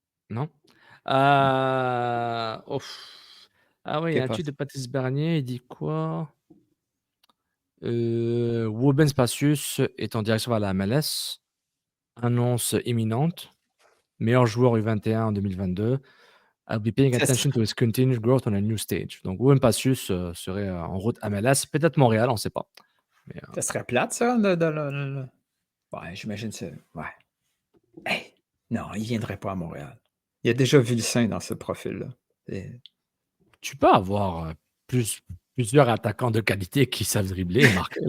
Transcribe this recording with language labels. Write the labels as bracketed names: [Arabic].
[French] Non? Ah oui, il y a un tweet de Patrice Bernier, il dit quoi? Woben Spacius est en direction vers la MLS. Annonce imminente. Meilleur joueur U21 en 2022. [English] I'll be paying attention to his continued growth on a new stage. [French] Donc, Woben Spacius serait en route à MLS. Peut-être Montréal, on ne sait pas. Mais, Ça serait plate, ça? Ouais, j'imagine ça. Ouais. Hey, non, il viendrait pas à Montréal. Il a déjà vu le sein dans ce profil-là. Tu peux avoir plusieurs attaquants de qualité qui savent dribbler et marquer.